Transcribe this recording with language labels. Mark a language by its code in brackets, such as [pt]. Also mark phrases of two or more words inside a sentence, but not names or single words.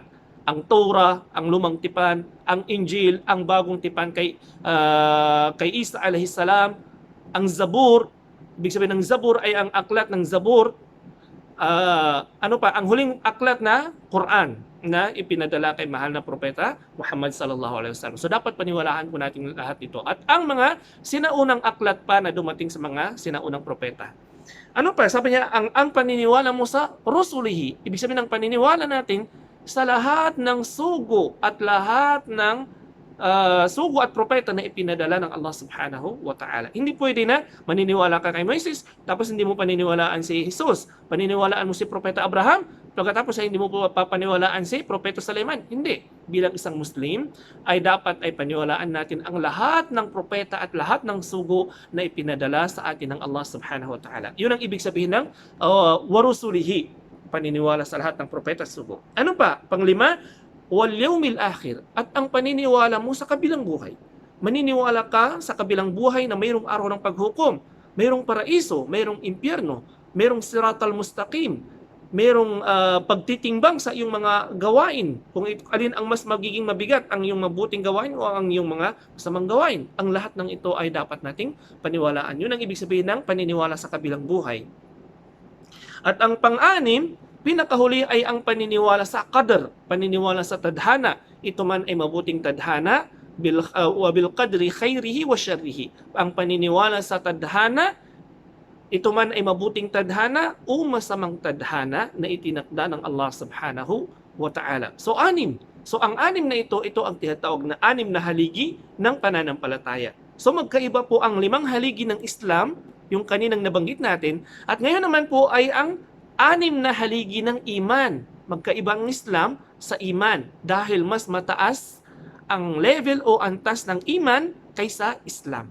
[tl] Ang Torah, ang Lumang Tipan, ang Injil, ang Bagong Tipan kay Isa [ar] عليه السلام, [tl] ang Zabur. Ibig sabihin ng Zabur ay ang aklat ng Zabur. Ang huling aklat na Quran na ipinadala kay mahal na propeta Muhammad [ar] صلى الله عليه وسلم. [tl] So dapat paniwalaan po natin lahat ito. At ang mga sinaunang aklat pa na dumating sa mga sinaunang propeta. Ano pa? Sabi niya, ang paniniwala mo sa rusulihi. Ibig sabihin ng paniniwala natin sa lahat ng sugo at lahat ng sugo at propeta na ipinadala ng Allah [ar] سبحانه وتعالى. [tl] Hindi pwede na maniniwala ka kay Moises, tapos hindi mo paniniwalaan si Jesus. Paniniwalaan mo si Propeta Abraham, pagkatapos ay hindi mo papaniwalaan si Propeta Sulaiman. Hindi. Bilang isang Muslim, ay dapat ay paniwalaan natin ang lahat ng propeta at lahat ng sugo na ipinadala sa atin ng Allah [ar] سبحانه وتعالى. [tl] Yun ang ibig sabihin ng warusulihi, paniniwala sa lahat ng propeta at sugo. Ano pa? Panglima, [ar] واليوم الآخر, [tl] at ang paniniwala mo sa kabilang buhay. Maniniwala ka sa kabilang buhay na mayroong araw ng paghukom, mayroong paraiso, mayroong impyerno, mayroong [ar] الصراط المستقيم, [tl] mayroong pagtitimbang sa iyong mga gawain, kung alin ang mas magiging mabigat, ang iyong mabuting gawain o ang iyong mga masamang gawain. Ang lahat ng ito ay dapat nating paniwalaan. Yun ang ibig sabihin ng paniniwala sa kabilang buhay. At ang pang-anim, pinakahuli ay ang paniniwala sa qadr, paniniwala sa tadhana. Ito man ay mabuting tadhana, [ar] وبالقدر خيره وشره. [tl] Ang paniniwala sa tadhana, ito man ay mabuting tadhana o masamang tadhana na itinakda ng Allah [ar] سبحانه وتعالى. [tl] So, anim. So, ang anim na ito ang tinatawag na anim na haligi ng pananampalataya. So, magkaiba po ang 5 haligi ng Islam, yung kaninang nabanggit natin, at ngayon naman po ay ang 6 na haligi ng iman. Magkaiba ang Islam sa iman dahil mas mataas ang level o antas ng iman kaysa Islam.